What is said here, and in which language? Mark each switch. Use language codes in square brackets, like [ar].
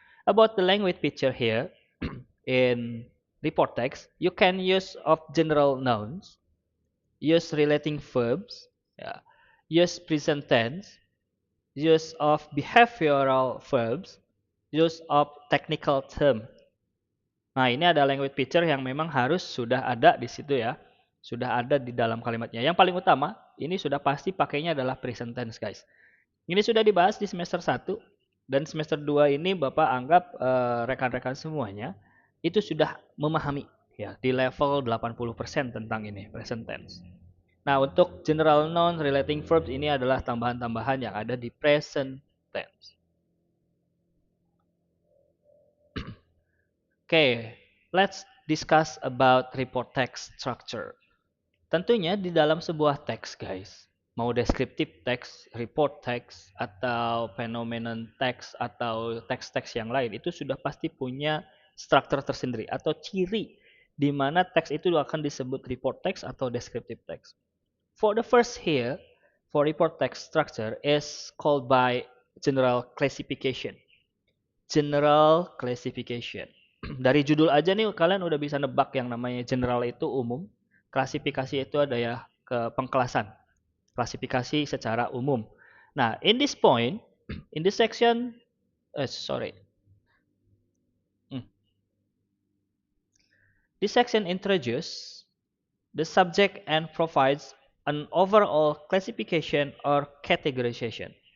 [en] About the language picture here, in report text, you can use of general nouns, use relating verbs, yeah, use present tense, use of behavioral verbs, use of technical term. [id] Nah, ini ada language picture yang memang harus sudah ada di situ ya. Sudah ada di dalam kalimatnya. Yang paling utama, ini sudah pasti pakainya adalah present tense, guys. Ini sudah dibahas di semester 1 dan semester 2 ini Bapak anggap rekan-rekan semuanya itu sudah memahami ya di level 80% tentang ini present tense. Nah, untuk general noun relating verbs ini adalah tambahan-tambahan yang ada di present tense. [en] Okay, let's discuss about report text structure. [id] Tentunya di dalam sebuah teks, guys, mau descriptive text, report text, atau phenomenon text, atau teks-teks yang lain, itu sudah pasti punya struktur tersendiri atau ciri di mana teks itu akan disebut report text atau descriptive text. [en] For the first here, for report text structure is called by general classification. General classification. [id] Dari judul aja nih kalian udah bisa nebak yang namanya general itu umum, klasifikasi itu ada ya ke pengkelasan, klasifikasi secara umum. [en] Nah, in this point, in this section, sorry, Hmm. This section introduces the subject and provides an overall classification or categorization.